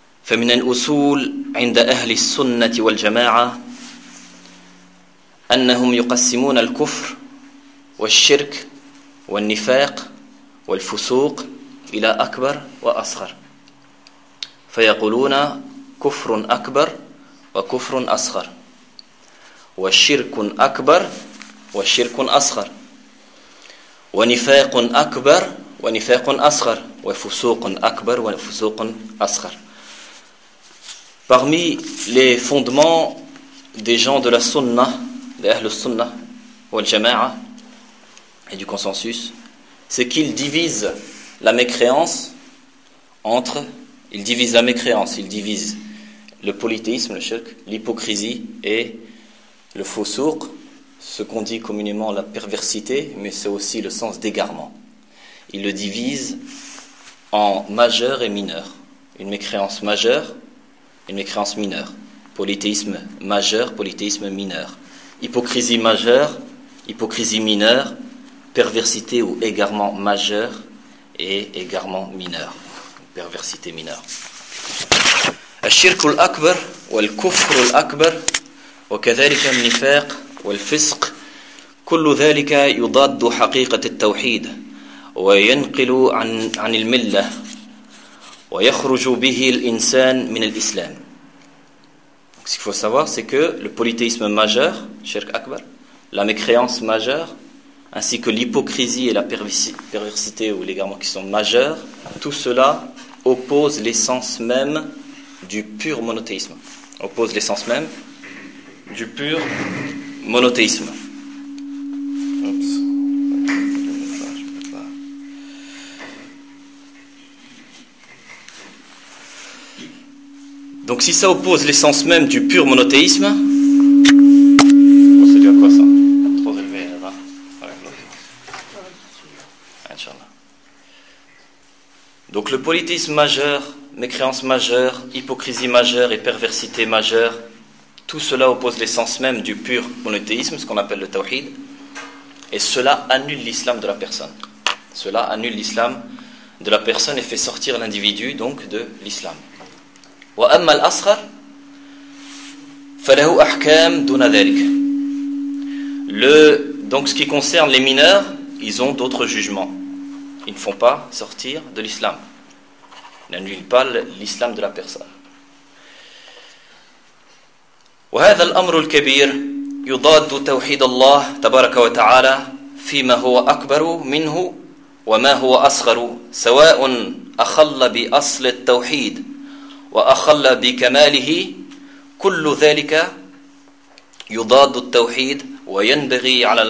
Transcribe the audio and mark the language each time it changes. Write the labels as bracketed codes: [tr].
[ar] فمن الأصول عند أهل السنة والجماعة أنهم يقسمون الكفر والشرك والنفاق والفسوق إلى أكبر وأصغر فيقولون كفر أكبر وكفر أصغر وشرك أكبر وشرك أصغر ونفاق أكبر ونفاق أصغر وفسوق أكبر وفسوق أصغر. [fr] Parmi les fondements des gens de la sunna, des ahl sunna ou al-jama'a, et du consensus, c'est qu'ils divisent la mécréance entre... Ils divisent la mécréance, ils divisent le polythéisme, le shirk, l'hypocrisie et le fousouq, ce qu'on dit communément la perversité, mais c'est aussi le sens d'égarement. Ils le divisent en majeur et mineur. Une mécréance majeure, une mécréance mineure, polythéisme majeur, polythéisme mineur, hypocrisie majeure, hypocrisie mineure, perversité ou égarement majeur et égarement mineur, perversité mineure. [ar] الشرك الأكبر والكفر الأكبر وكذلك النفاق والفسق كل ذلك يضاد حقيقة التوحيد وينقل عن الملة ويخرج به الإنسان من الإسلام. [fr] Ce qu'il faut savoir, c'est que le polythéisme majeur, shirk akbar, la mécréance majeure, ainsi que l'hypocrisie et la perversité ou l'égarement qui sont majeurs, tout cela oppose l'essence même du pur monothéisme. Oppose l'essence même du pur monothéisme. Donc si ça oppose l'essence même du pur monothéisme... Oh, c'est dû à quoi ça? Trop élevé, là-bas. Ouais. Inch'Allah. Donc le polythéisme majeur, mécréance majeure, hypocrisie majeure et perversité majeure, tout cela oppose l'essence même du pur monothéisme, ce qu'on appelle le tawhid, et cela annule l'islam de la personne. Cela annule l'islam de la personne et fait sortir l'individu, donc, de l'islam. [ar] وأما الأصغر فله أحكام دون ذلك. [fr] Donc ce qui concerne les mineurs, ils ont d'autres jugements. Ils ne font pas sortir de l'islam. Ils n'annulent pas l'islam de la personne. [ar] وهذا الأمر الكبير يضاد توحيد الله تبارك وتعالى فيما هو أكبر منه وما هو أصغر سواء أخل بأصل التوحيد وأخل بكماله كل ذلك يضاد التوحيد وينبغي